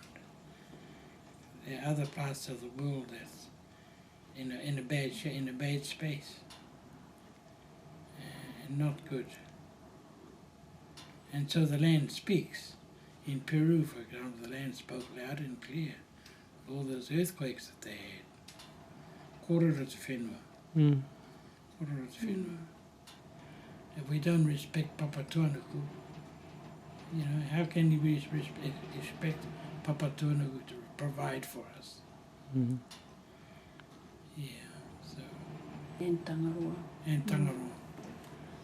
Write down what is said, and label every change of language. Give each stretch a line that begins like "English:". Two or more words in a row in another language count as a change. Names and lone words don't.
English: There are other parts of the world that's in a bad space, and not good. And so the land speaks. In Peru, for example, the land spoke loud and clear. All those earthquakes that they had.
Māori: Kororo te whenua. Kororo te whenua.
English: If we don't respect Papa Tuanuku, how can we respect Papa Tuanuku to provide for us? Yeah, so. And Tangaroa. And Tangaroa. Yeah.